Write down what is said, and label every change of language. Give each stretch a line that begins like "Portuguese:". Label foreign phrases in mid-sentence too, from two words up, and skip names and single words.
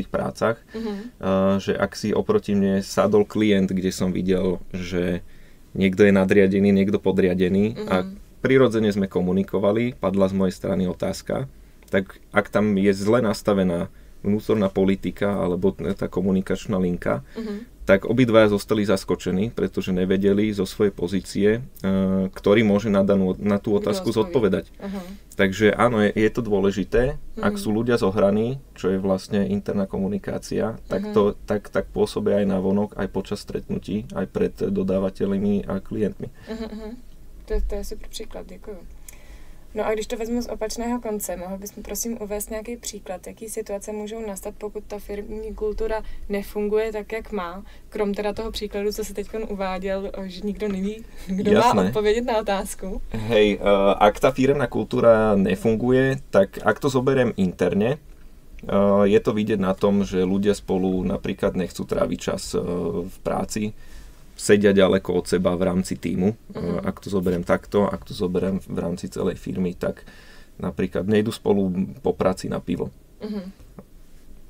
Slovak: prácach, že ak si oproti mne sadol klient, kde som videl, že niekto je nadriadený, niekto podriadený a prirodzene sme komunikovali, padla z mojej strany otázka, tak ak tam je zle nastavená vnútorná politika alebo tá komunikačná linka, tak obidvaja zostali zaskočení, pretože nevedeli zo svojej pozície, ktorý môže na tú otázku zodpovedať. Takže áno, je to dôležité. Ak sú ľudia zohraní, čo je vlastne interná komunikácia, tak pôsobia aj navonok, aj počas stretnutí, aj pred dodávateľmi a klientmi.
Czech: To je super příklad, děkuju. No a když to vezmu z opačného konce, mohl bys mi prosím uvést nějaký příklad, jaký situace můžou nastat, pokud ta firmní kultura nefunguje tak, jak má, krom teda toho příkladu, co si teď uváděl, že nikdo neví, kdo má odpovědět na otázku.
Slovak: Hej, ak tá firmná kultúra nefunguje, tak ak to zoberiem interne, je to vidieť na tom, že ľudia spolu napríklad nechcú tráviť čas v práci, sedia ďaleko od seba v rámci tímu. Ak to zoberiem takto, ak to zoberiem v rámci celej firmy, tak napríklad nejdu spolu po práci na pivo.